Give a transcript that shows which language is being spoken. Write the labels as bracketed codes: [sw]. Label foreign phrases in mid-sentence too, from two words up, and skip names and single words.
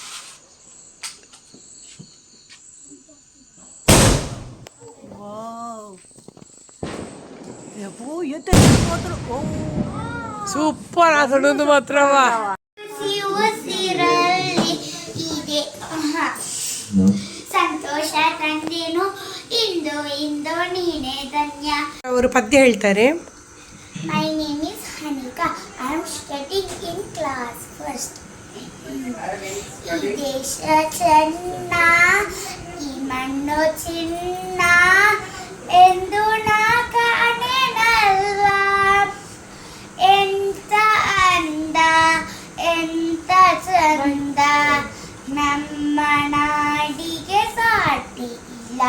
[kn] ಸೂಪರ್ ಆತನೊಂದು ಮಾತ್ರವ ಸಂತೋಷ ತಂದೇನು ಇಂದು ಇಂದು ನೀನೇ ಧನ್ಯ. ಅವರು ಪದ್ಯ ಹೇಳ್ತಾರೆ. [en] My name is Hanika. I am studying in class first. [kn] ಈ ದೇಶ ಚೆನ್ನ ಈ ಮಣ್ಣು ಚಿನ್ನ ಎಂದು ನಾ ಕಾಣೆನಲ್ಲ. ಎಂತ ಅಂದ ಎಂತ ಚಂದ ನಮ್ಮ ನಾಡಿಗೆ ಸಾಟಿ ಇಲ್ಲ.